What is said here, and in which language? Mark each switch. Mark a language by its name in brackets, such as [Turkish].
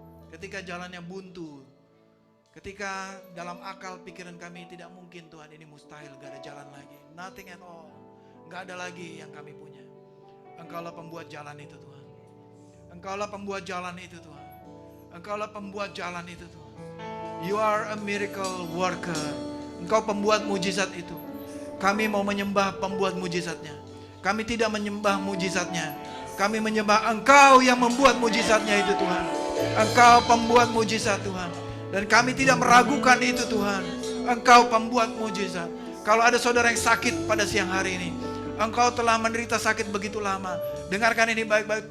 [Indonesian] Ketika jalannya buntu. Ketika dalam akal pikiran kami tidak mungkin Tuhan, ini mustahil, gak ada jalan lagi. [English] Nothing at all. [Indonesian] Gak ada lagi yang kami punya. Engkaulah pembuat jalan itu Tuhan. Engkaulah pembuat jalan itu Tuhan. Engkaulah pembuat jalan itu Tuhan. [English] You are a miracle worker. [Indonesian] Engkau pembuat mujizat itu. Kami mau menyembah pembuat mujizatnya. Kami tidak menyembah mujizatnya. Kami menyembah Engkau yang membuat mujizatnya itu Tuhan. Engkau pembuat mujizat Tuhan. Dan kami tidak meragukan itu Tuhan. Engkau pembuat mujizat. Kalau ada saudara yang sakit pada siang hari ini, engkau telah menderita sakit begitu lama. Dengarkan ini baik-baik.